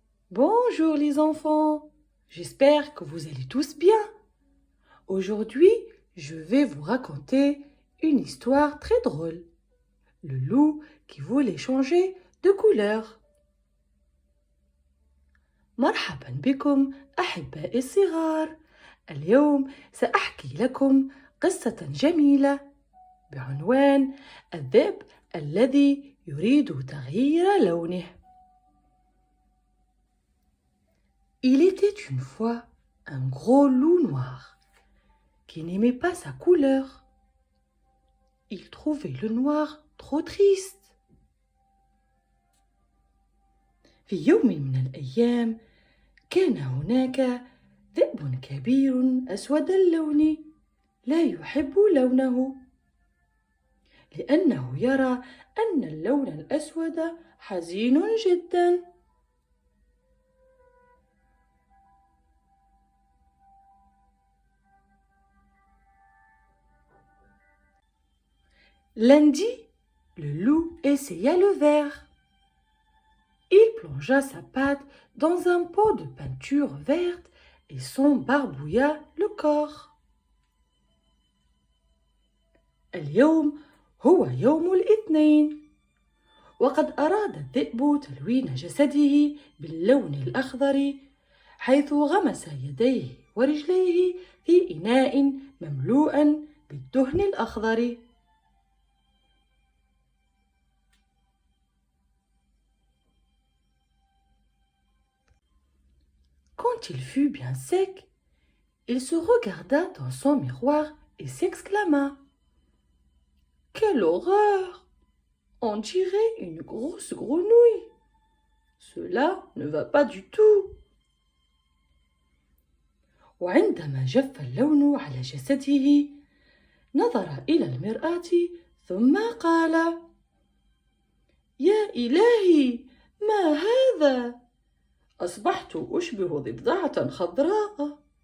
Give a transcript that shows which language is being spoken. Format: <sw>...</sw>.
<fr>Bonjour les enfants, j'espère que vous allez tous bien. Aujourd'hui, je vais vous raconter une histoire très drôle. Le loup qui voulait changer de couleur.</fr> <ar>مرحبا بكم أحبائي الصغار. اليوم سأحكي لكم قصة جميلة بعنوان الذئب الذي يريد تغيير لونه.</ar> <fr>Il était une fois un gros loup noir qui n'aimait pas sa couleur. Il trouvait le noir trop triste.</fr> <ar>في يوم من الأيام كان هناك ذئب كبير أسود اللون لا يحب لونه لأنه يرى أن اللون الأسود حزين جدا.</ar> <fr>Lundi, le loup essaya le vert. Il plongea sa patte dans un pot de peinture verte et s'en barbouilla le corps.</fr> <ar>اليوم هو يوم الاثنين وقد أراد الذئب تلوين جسده باللون الأخضر حيث غمس يديه ورجليه في إناء مملوء بالدهن الأخضر.</ar> <fr>Quand il fut bien sec, il se regarda dans son miroir et s'exclama: Quelle horreur! On dirait une grosse grenouille. Cela ne va pas du tout.</fr> <ar>وعندما جف اللون على جسده نظر إلى المرآة ثم قال: يا إلهي، ما هذا؟ أصبحت أشبه ضفدعة خضراء.</ar>